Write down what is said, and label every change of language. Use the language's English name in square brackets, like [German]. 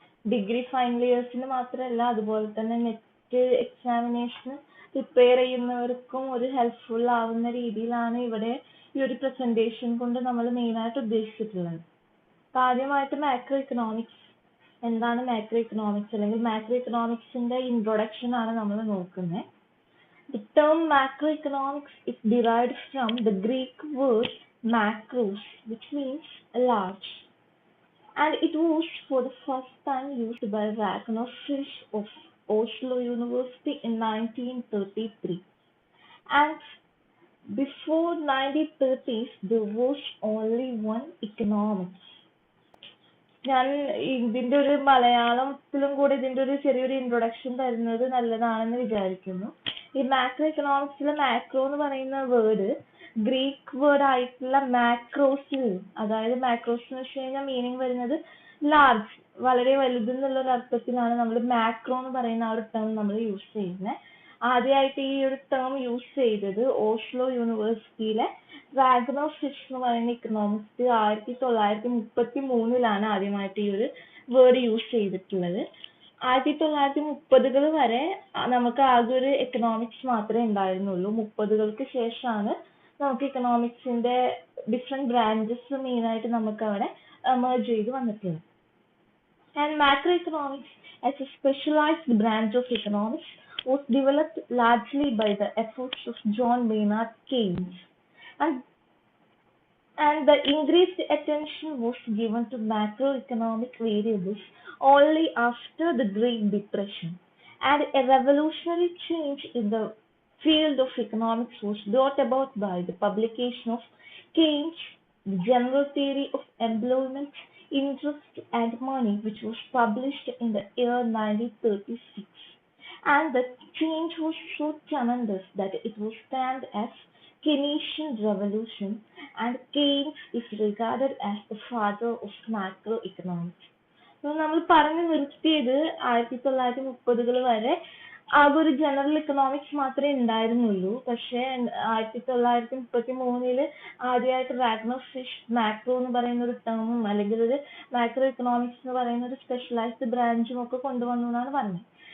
[Malayalam] Degree final ഇയേഴ്സിന് മാത്രമല്ല, അതുപോലെ തന്നെ നെറ്റ് എക്സാമിനേഷന് പ്രിപ്പയർ ചെയ്യുന്നവർക്കും ഒരു ഹെൽപ്ഫുൾ ആവുന്ന രീതിയിലാണ് ഇവിടെ ഈ ഒരു പ്രസന്റേഷൻ കൊണ്ട് നമ്മൾ മെയിനായിട്ട് ഉദ്ദേശിച്ചിട്ടുള്ളത്. ആദ്യമായിട്ട് മാക്രോ ഇക്കണോമിക്സ് എന്താണ് മാക്രോ ഇക്കണോമിക്സ്, അല്ലെങ്കിൽ മാക്രോ ഇക്കണോമിക്സിന്റെ ഇൻട്രൊഡക്ഷൻ ആണ് നമ്മൾ നോക്കുന്നത്. [English] The term macroeconomics is derived from the Greek word makros, which means large, and it was for the first time used by Ragnar Frisch of Oslo University in 1933. And before 1930s, there was only one economics. [Malayalam] ഞാൻ ഇതിന്റെ ഒരു മലയാളത്തിലും കൂടെ ഇതിന്റെ ഒരു ചെറിയൊരു introduction തരുന്നത് നല്ലതാണെന്ന് വിചാരിക്കുന്നു. ഈ മാക്രോ ഇക്കണോമിക്സിലെ മാക്രോ എന്ന് പറയുന്ന വേർഡ് ഗ്രീക്ക് വേർഡ് ആയിട്ടുള്ള മാക്രോസിൽ, അതായത് മാക്രോസ് എന്ന് വെച്ച് കഴിഞ്ഞാൽ മീനിങ് വരുന്നത് ലാർജ്, വളരെ വലുതെന്നുള്ള ഒരു അർത്ഥത്തിലാണ് നമ്മൾ മാക്രോ എന്ന് പറയുന്ന ആ ഒരു ടേം നമ്മൾ യൂസ് ചെയ്യുന്നത്. ആദ്യമായിട്ട് ഈ ഒരു ടേം യൂസ് ചെയ്തത് ഓസ്ലോ യൂണിവേഴ്സിറ്റിയിലെ റാഗ്നർ ഫിഷ് എന്ന് പറയുന്ന ഇക്കണോമിസ്റ്റ് 1933 ആദ്യമായിട്ട് ഈ ഒരു വേർഡ് യൂസ് ചെയ്തിട്ടുള്ളത്. 1930 വരെ നമുക്ക് ആകെ ഒരു എക്കണോമിക്സ് മാത്രമേ ഉണ്ടായിരുന്നുള്ളൂ. 30 ശേഷമാണ് നമുക്ക് ഇക്കണോമിക്സിന്റെ ഡിഫറെന്റ് ബ്രാഞ്ചസ് മെയിനായിട്ട് നമുക്ക് അവിടെ എമർജ് ചെയ്ത് വന്നിട്ടുള്ളത്. [English] And macro economics as a specialized branch of economics was developed largely by the efforts of John Maynard Keynes, and the increased attention was given to macroeconomic variables only after the Great Depression, and a revolutionary change in the field of economics was brought about by the publication of Keynes' The General Theory of Employment, Interest and Money, which was published in the year 1936. And the change was so tremendous that it was termed as Keynesian Revolution, and Keynes is regarded as the father of macroeconomics. [Malayalam] നമ്മൾ പറഞ്ഞു നിർത്തിയത് 1930 വരെ ആകെ ഒരു general economics മാത്രമേ ഉണ്ടായിരുന്നുള്ളൂ. പക്ഷേ 1933 ആദ്യമായിട്ട് റാഗ്നർ ഫിഷ് മാക്രോ എന്ന് പറയുന്ന ഒരു ടേമും അല്ലെങ്കിൽ ഒരു മാക്രോ ഇക്കണോമിക്സ് എന്ന് പറയുന്ന ഒരു സ്പെഷ്യലൈസ്ഡ് ബ്രാഞ്ചും ഒക്കെ കൊണ്ടുവന്നു എന്നാണ് പറഞ്ഞത്.